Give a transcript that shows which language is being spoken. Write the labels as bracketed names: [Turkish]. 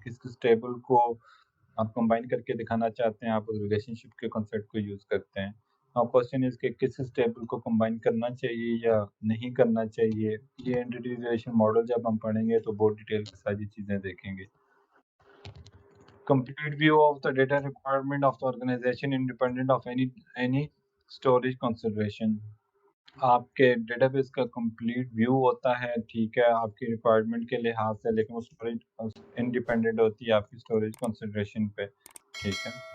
[Hindi] किस किस टेबल को आप कंबाइन करके दिखाना चाहते हैं, आप उस रिलेशनशिप के कंसेप्ट को यूज करते हैं। अब क्वेश्चन इज कि किस किस टेबल को कंबाइन करना चाहिए या नहीं करना चाहिए। ये एंटिटी रिलेशन मॉडल जब हम पढ़ेंगे तो बहुत डिटेल में सारी चीजें देखेंगे। [English] Complete view of the data requirement of the organization independent of any storage consideration. [Hindi] आपके डेटाबेस का कंप्लीट व्यू होता है, ठीक है, आपकी रिक्वायरमेंट के लिहाज से, लेकिन वो स्टोरेज इंडिपेंडेंट होती है आपकी स्टोरेज कंसिडरेशन पे, ठीक है।